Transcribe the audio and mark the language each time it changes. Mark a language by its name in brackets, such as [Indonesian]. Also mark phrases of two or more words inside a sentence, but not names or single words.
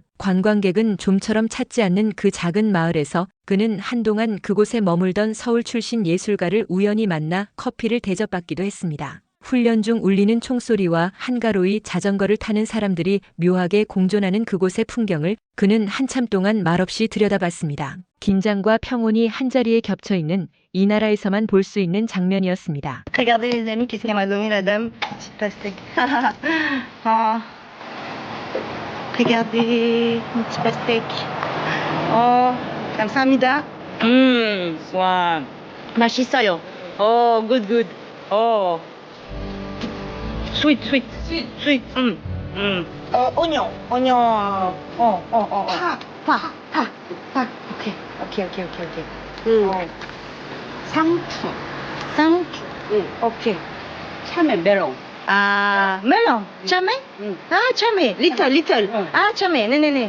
[Korean] 관광객은 좀처럼 찾지 않는 그 작은 마을에서 그는 한동안 그곳에 머물던 서울 출신 예술가를 우연히 만나 커피를 대접받기도 했습니다. 훈련 중 울리는 총소리와 한가로이 자전거를 타는 사람들이 묘하게 공존하는 그곳의 풍경을 그는 한참 동안 말없이 들여다봤습니다. 긴장과 평온이 한자리에 겹쳐 있는 이 나라에서만 볼 수 있는 장면이었습니다. [French] Regardez les amis, qu'est-ce qu'elle m'a donné la dame? Petit pastèque. Oh. Regardez, un petit pastèque. [Korean] Oh, 감사합니다. 와, 맛있어요. [English] Oh, good, good. Oh. Sweet, sweet, sweet, sweet. [French] Oignon, oignon. [Korean] 파. [English] Okay, okay, okay, okay, okay. [Korean] 상추. Okay. 참외 메론. 아, melon. 참외? 아, 참외. Little. 아, 참외. 네네네.